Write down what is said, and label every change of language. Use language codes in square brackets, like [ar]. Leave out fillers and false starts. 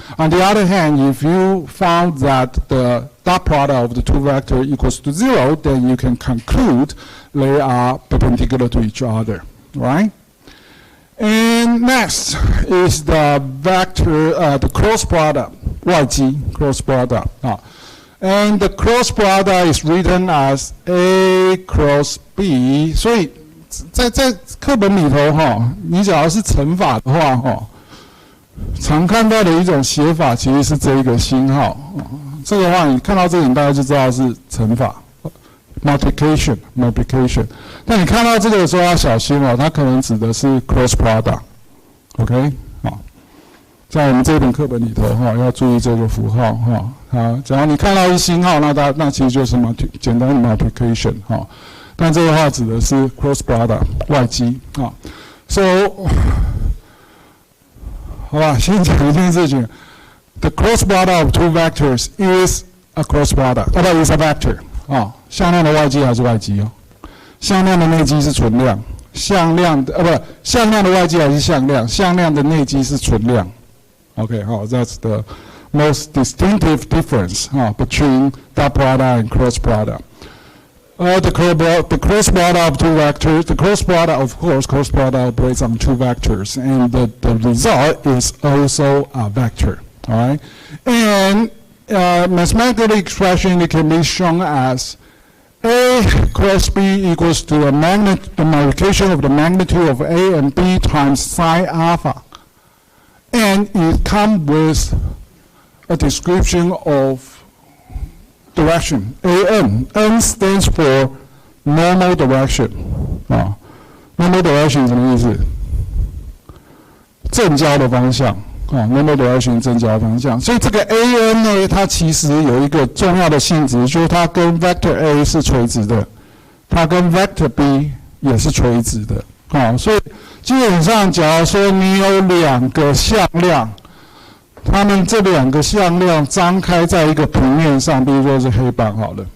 [en] On the other hand, if you found that the dot product of the two vectors equals to 0, then you can conclude they are perpendicular to each other, right? And next is the vector, the cross product, 外积 cross product. And the cross product is written as A cross B. [zh] 所以在课本里头你假如是乘法的话常看到的一种写法其实是这一个星号。这个话你看到这个你大概就知道是乘法。multiplication， 但你看到这个的时候要小心它可能指的是 cross product，OK， 在我们这本课本里头要注意这个符号只要你看到一星号，那其实就是简单的 multiplication但这个话指的是 cross product 外积 [en] So [zh] 好吧，先讲一件事情 [en] ：the cross product of two vectors is a cross product， is a vector [zh] 啊，向量的外积还是外积哦？向量的内积是存量，向量的向量的外积还是向量？向量的内积是存量。 [en] OK， 好 ，that's the most distinctive difference between dot product and cross product. The cross product of two vectors, the cross product, of course, cross product operates on two vectors, and the result is also a vector, all right? And mathematical expression, it can be shown as A cross B equals to the multiplication of the magnitude of A and B times sine alpha. And it comes with a description of direction, AN. N stands for normal direction. Normal direction [zh] 什么意思？正交的方向。 normal direction 正交方向。所以这个 AN 呢，它其实有一个重要的性质，就是它跟 vector A 是垂直的，它跟 vector B 也是垂直的。所以基本上，假如说你有两个向量。它们这两个向量张开在一个平面上，比如说是黑板好了。